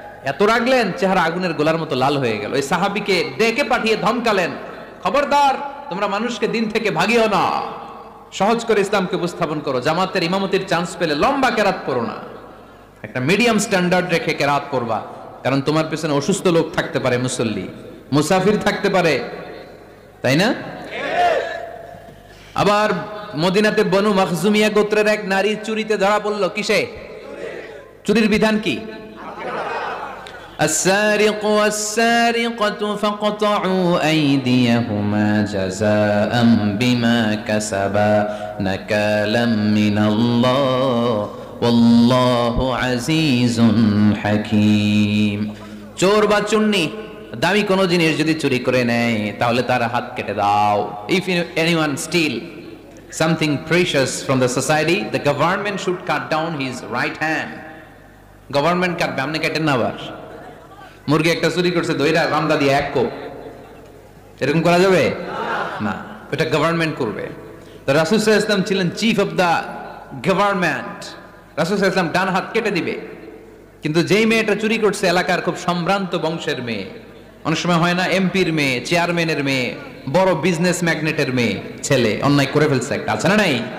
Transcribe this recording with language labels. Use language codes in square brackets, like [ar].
[bn] এত রাগলেন, চেহারা আগুনের গোলার মতো লাল হয়ে গেল। ওই সাহাবীকে ডেকে পাঠিয়ে ধমকালেন, খবরদার, তোমরা মানুষকে দিন থেকে ভাগিও না, সহজ করে ইসলামকে উপস্থাপন করো, জামাতের ইমামতির চান্স পেলে লম্বা কেরাত করো না, একটা মিডিয়াম স্ট্যান্ডার্ড রেখে কেরাত করবা, কারণ তোমার পেছনে অসুস্থ লোক থাকতে পারে, মুসল্লি, মুসাফির থাকতে পারে, তাই না? আবার মদিনাতে বনু মাখজুমিয়া গোত্রের এক নারী চুরিতে ধরা পড়ল। কিসে? চুরির বিধান কি? [ar] السارق والسارقة فاقطعوا أيديهما جزاء بما كسبا نكالا من الله والله عزيز حكيم। [bn] চোর বা চুন্নি দামি কোনো জিনিস যদি চুরি করে নেয় তাহলে তার হাত কেটে দাও। [en] If anyone steal something precious from the society, the government should cut down his right hand. [bn] Government কাটবে, আপনি কেটেন না। আবার মুরগি একটা চুরি করছে, দইরা রামদা দিয়ে এক কোপ, এরকম করা যাবে না, এটা গভর্নমেন্ট করবে। তো রাসূল সাল্লাল্লাহু আলাইহি ওয়াসাল্লাম ছিলেন চিফ অফ দা গভর্নমেন্ট, রাসূল সাল্লাল্লাহু আলাইহি ওয়াসাল্লাম ডান হাত কেটে দিবে। কিন্তু যেই মেয়েটা চুরি করছে এলাকার খুব সম্ভ্রান্ত বংশের মেয়ে, অনেক সময় হয় না এমপির মেয়ে, চেয়ারম্যানের মেয়ে, বড় বিজনেস ম্যাগনেটের মেয়ে, ছেলে অন্যায় করে ফেলছে একটা, আছে না নাই?